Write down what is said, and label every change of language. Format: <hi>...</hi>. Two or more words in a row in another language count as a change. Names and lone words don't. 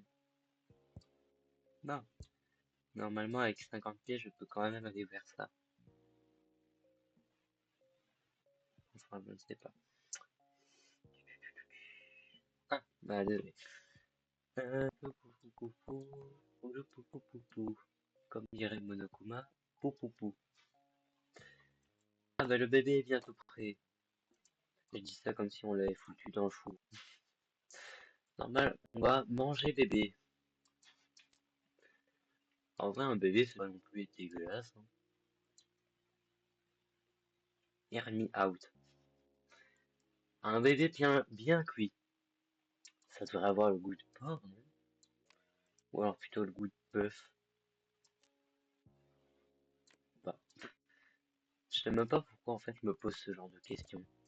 <fr>Bon, normalement avec 50 pieds, je peux quand même aller vers ça. Enfin, je ne sais pas. Ah, Bah, désolé. Pou, pou, pou, pou, pou, pou, pou, pou, pou. Comme dirait Monokuma, pou, pou, pou. Ah bah le bébé est bientôt prêt. J'ai dit ça comme si on l'avait foutu dans le four. Normal, on va manger bébé. En vrai, un bébé, c'est pas non plus dégueulasse. Hein.</fr> <en>Hear me out.</en> <fr>Un bébé bien cuit. Ça devrait avoir le goût de porc, non? Ou alors plutôt le goût de bœuf. Bah, je sais même pas pourquoi en fait je me pose ce genre de questions.</fr>